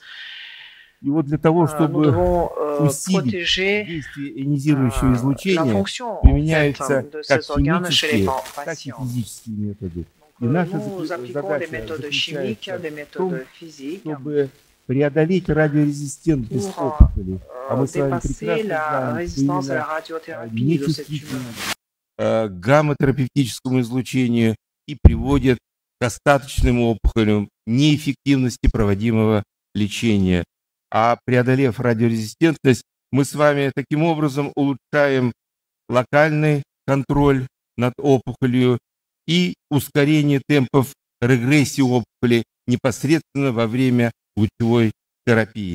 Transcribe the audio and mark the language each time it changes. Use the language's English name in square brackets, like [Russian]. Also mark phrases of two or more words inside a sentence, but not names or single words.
[French] Nous devons protéger la fonction en fait, de ces organes chez les patients. Nous appliquons des méthodes chimiques, des méthodes physiques pour dépasser la résistance à la radiothérapie de ces tumeurs. [Russian] Гамма-терапевтическому излучению и приводит к остаточным опухолям, неэффективности проводимого лечения. А преодолев радиорезистентность, мы с вами таким образом улучшаем локальный контроль над опухолью и ускорение темпов регрессии опухоли непосредственно во время лучевой терапии.